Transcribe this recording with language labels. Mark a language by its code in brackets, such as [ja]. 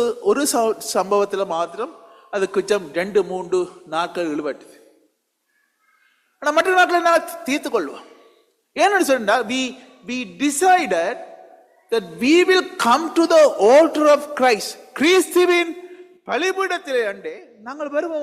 [ta] ஒரு சம்பவத்தில் மாத்திரம் அது கொஞ்சம் 2-3 நாட்கள் இழுபட்டுது. ஆனால் மற்ற நாட்களை நாங்கள் தீர்த்து கொள்வோம். ஏன்னு சொன்னால் [en] we decided that we will come to the altar of Christ. [ta] கிறிஸ்துவின் பலிபீடத்திலே அண்டே நாங்கள் வருவோம்.